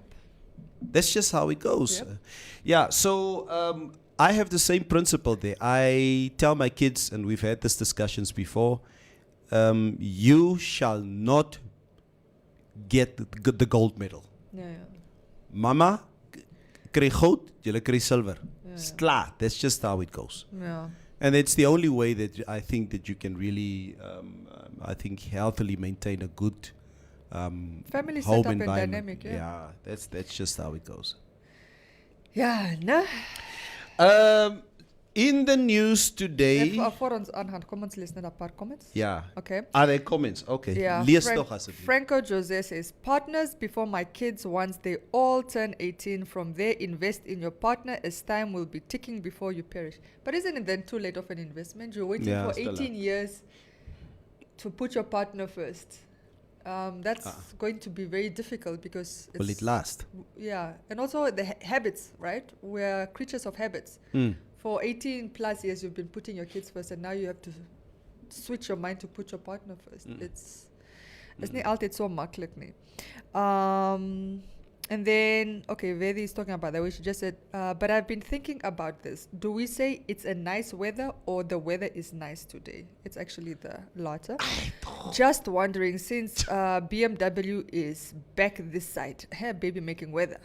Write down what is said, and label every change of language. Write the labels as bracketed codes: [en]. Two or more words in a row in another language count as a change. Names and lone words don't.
[en] That's just how it goes. Yep. So I have the same principle there. I tell my kids, and we've had these discussions before, you shall not get the gold medal. Yeah. [af] Mama kry goud, julle kry silver. [en] Yeah. It's klaar. That's just how it goes. Yeah. And it's the only way that I think that you can really, healthily maintain a good Family home setup and environment. dynamic, That's just how it goes. [af] Ja, né? [en] In the news today. [af] Voor ons aangaan, kom ons lees net 'n paar comments. [en] Yeah. Okay. Are there comments? Okay. Yeah. [af] Lees toch asseblief. [en] Franco Jose says, partners before my kids once they all turn 18. From there, invest in your partner as time will be ticking before you perish. But isn't it then too late of an investment? You're waiting for still 18 years to put your partner first. That's going to be very difficult because Will it last? Yeah, and also the habits, right? We're creatures of habits. For 18 plus years, you've been putting your kids first, and now you have to switch your mind to put your partner first. It's not [af] altyd so maklik nie. [en] And then, okay, Vedi is talking about that, which she just said, but I've been thinking about this. Do we say it's a nice weather or the weather is nice today? It's actually the latter. Just wondering, since BMW is back this side, hey, baby making weather.